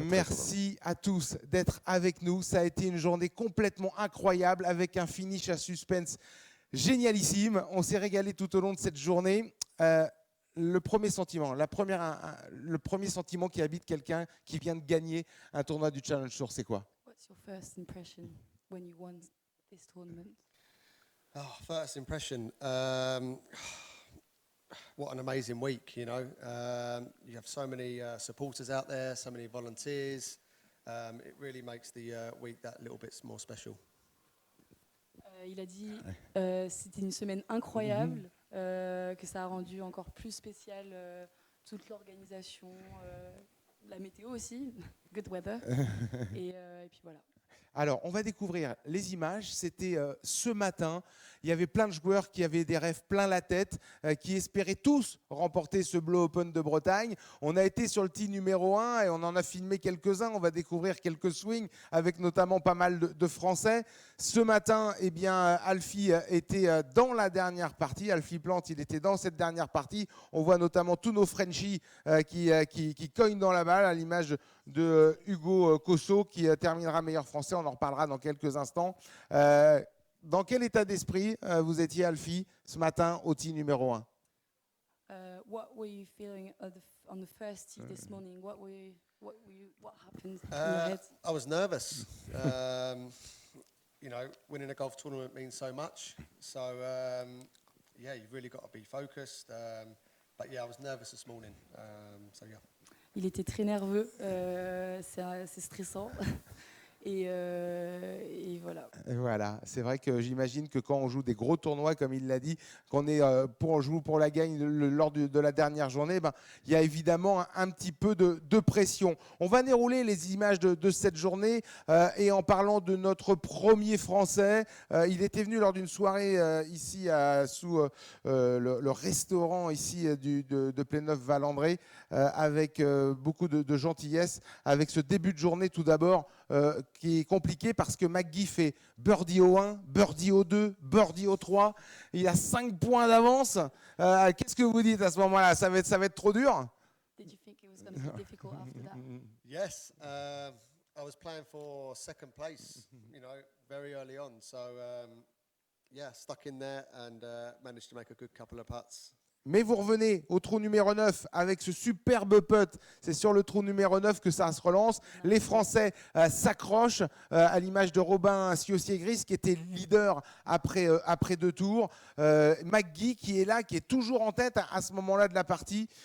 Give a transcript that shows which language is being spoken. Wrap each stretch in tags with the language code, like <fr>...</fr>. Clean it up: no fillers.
<fr>Merci à tous d'être avec nous. Ça a été une journée complètement incroyable avec un finish à suspense génialissime. On s'est régalé tout au long de cette journée. Le premier sentiment, le premier sentiment qui habite quelqu'un qui vient de gagner un tournoi du Challenge Tour, c'est quoi?</fr> <en>What's your first impression when you won this tournament? Oh, first impression. What an amazing week, you know. You have so many supporters out there, so many volunteers. It really makes the week that little bit more special.</en> <fr>Il a dit c'était une semaine incroyable, que ça a rendu encore plus spécial toute l'organisation, la météo aussi,</fr> <en>good weather.</en> <fr>Et puis voilà. Alors, on va découvrir les images. C'était ce matin. Il y avait plein de joueurs qui avaient des rêves plein la tête, qui espéraient tous remporter ce Blow Open de Bretagne. On a été sur le tee numéro 1 et on en a filmé quelques-uns. On va découvrir quelques swings avec notamment pas mal de Français. Ce matin, eh bien, Alfie était dans la dernière partie. Alfie Plante, il était dans cette dernière partie. On voit notamment tous nos Frenchies qui cognent dans la balle, à l'image de Hugo Cosso qui terminera meilleur français. On en reparlera dans quelques instants. Dans quel état d'esprit vous étiez, Alfie, ce matin au tee numéro 1?</fr> <en>What were you feeling on the first tee this morning? What happened in your head? I was nervous. You know, winning a golf tournament means so much. So, yeah, you've really got to be focused. But yeah, I was nervous this morning. So, yeah.</en> <fr>Il était très nerveux, c'est stressant. Et voilà. Voilà, c'est vrai que j'imagine que quand on joue des gros tournois, comme il l'a dit, qu'on est on joue pour la gagne lors de la dernière journée, ben, il y a évidemment un petit peu de pression. On va dérouler les images de cette journée et en parlant de notre premier Français, il était venu lors d'une soirée ici sous le restaurant ici de Pléneuf-Valandré avec beaucoup de gentillesse, avec ce début de journée tout d'abord qui est compliqué parce que McGee fait birdie au 1, birdie au 2, birdie au 3. Il a 5 points d'avance. Qu'est-ce que vous dites à ce moment-là? Ça va être trop dur?</fr> <en>Did you think it was going to be difficult after that? Yes, I was playing for second place, you know, very early on. So, yeah, stuck in there and managed to make a good couple of putts.</en> <fr>Mais vous revenez au trou numéro 9 avec ce superbe putt. C'est sur le trou numéro 9 que ça se relance. Les Français s'accrochent à l'image de Robin Ciossier-Gris qui était leader après 2 tours. McGee qui est là, qui est toujours en tête à ce moment-là de la partie.</fr>